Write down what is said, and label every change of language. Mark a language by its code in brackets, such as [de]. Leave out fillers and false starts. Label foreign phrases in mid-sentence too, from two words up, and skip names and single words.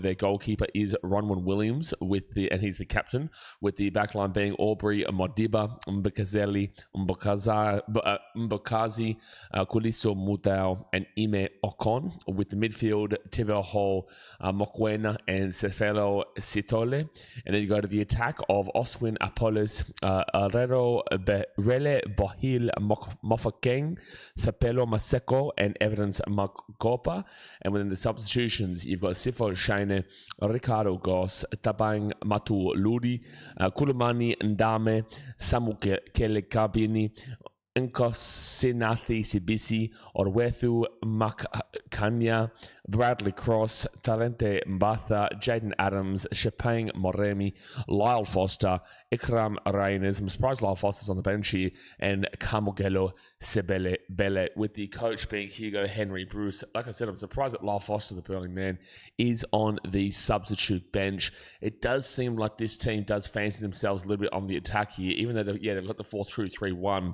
[en] Their goalkeeper is Ronwen Williams, and he's the captain, with the backline being Aubrey Modiba, Mbekazeli, Mbokazi, Kuliso Mutau, and Ime Okon, with the midfield Tiveho Mokwena and Sefelo Sitole. And then you go to the attack of Oswin Apollos, Arero Rele Bohil Mofakeng, Thapelo Maseko, and Evidence Makopa. And within the substitutions, you've got Sifo Shane, Ricardo Goss, Tabang Matu Ludi, Kulumani Ndame, Samuke Kelekabini, Nkosinathi Sibisi, Orwethu Makanya, Bradley Cross, Talente Mbatha, Jaden Adams, Shepang Moremi, Lyle Foster, Ikram Reines. I'm surprised Lyle Foster's on the bench here, and Kamogelo Sebele Bele, with the coach being Hugo Henry Bruce. Like I said, I'm surprised that Lyle Foster, the Burling man, is on the substitute bench. It does seem like this team does fancy themselves a little bit on the attack here, even though they've got the 4-2-3-1.